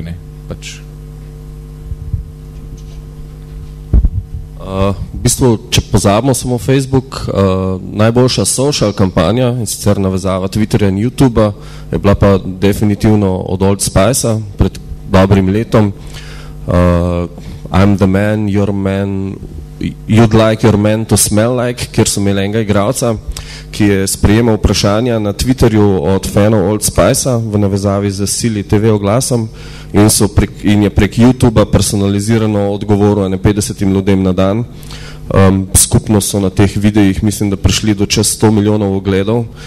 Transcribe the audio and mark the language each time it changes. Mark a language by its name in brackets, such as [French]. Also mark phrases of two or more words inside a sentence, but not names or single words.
[Slovenian] Ne. Pač. V bistvu, če pozabimo samo Facebook, najboljša social kampanja, in sicer navezava Twitterja in YouTubea, je bila pa definitivno od Old Spice-a pred dobrim letom. [English] I'm the man, your man, you'd like your man to smell like, [Slovenian] kjer so imeli enega igralca, ki je sprejemal vprašanja na Twitterju od fanov Old Spice-a v navezavi z Silly TV oglasom in je prek YouTubea personalizirano odgovoril 50 ljudem na dan. Skupno so na teh videih, mislim, da prišli do čez 100 milijonov ogledov.